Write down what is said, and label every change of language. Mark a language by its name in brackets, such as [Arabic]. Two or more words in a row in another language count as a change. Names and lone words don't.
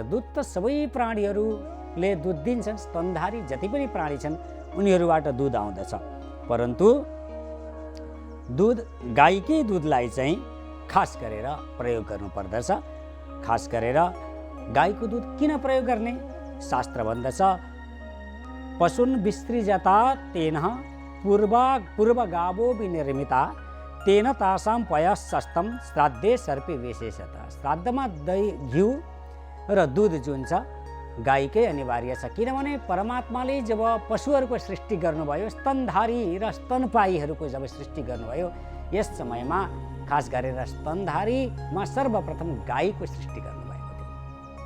[Nepali] दुध त सबै प्राणीहरूले दुध दिन्छन्, स्तनधारी जति पनि प्राणी छन् उनीहरूबाट दुध आउँदछ। परन्तु दुध, गाईकै दुधलाई चाहिँ खास गरेर प्रयोग गर्नुपर्दछ। खास गरेर गाईको दुध किन प्रयोग गर्ने? शास्त्र भन्दछ, [Sanskrit] पशुन विसृजता तेन पूर्वगावो विनिर्मिता तेन तासाम पयसस्तम श्राद्धे सर्पे विशेषतः। [Nepali] श्राद्धमा दही, घिउ र दुध जुन छ गाईकै अनिवार्य छ। किनभने परमात्माले जब पशुहरूको सृष्टि गर्नुभयो, स्तनधारी र स्तनपायीहरूको जब सृष्टि गर्नुभयो, यस समयमा खास गरेर स्तनधारीमा सर्वप्रथम गाईको सृष्टि गर्नुभएको थियो।